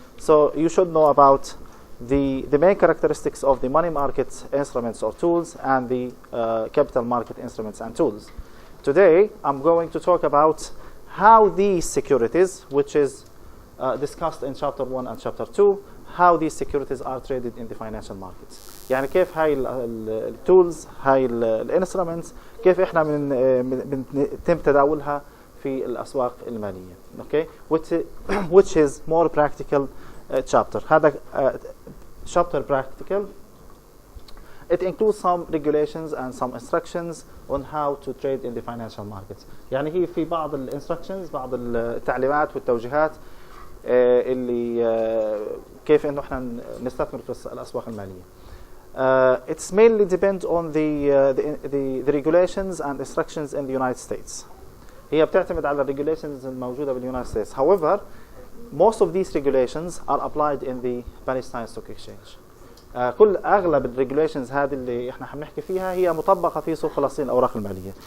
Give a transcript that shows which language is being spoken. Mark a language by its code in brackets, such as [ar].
[en] So you should know about the main characteristics of the money market instruments or tools and the capital market instruments and tools. Today, I'm going to talk about how these securities, which is discussed in chapter 1 and chapter 2, how these securities are traded in the financial markets. [ar] يعني كيف هاي التولز، هاي الانسترومنتس، كيف احنا بنتم تداولها في الاسواق الماليه. [en] Okay, which is more practical chapter. [ar] هذا [en] chapter practical. It includes some regulations and some instructions on how to trade in the financial markets. [ar] يعني هي في بعض الانستراكشنز، بعض التعليمات والتوجيهات اللي كيف انه احنا نستثمر في الاسواق الماليه. [en] It's mainly depend on the regulations and instructions in the United States. [ar] هي بتعتمد على regulations الموجوده باليونايتد States. [en] However, most of these regulations are applied in the Palestine Stock Exchange. [ar] كل اغلب الريجوليشنز هذه اللي احنا حنحكي فيها هي مطبقه في سوق فلسطين الاوراق الماليه.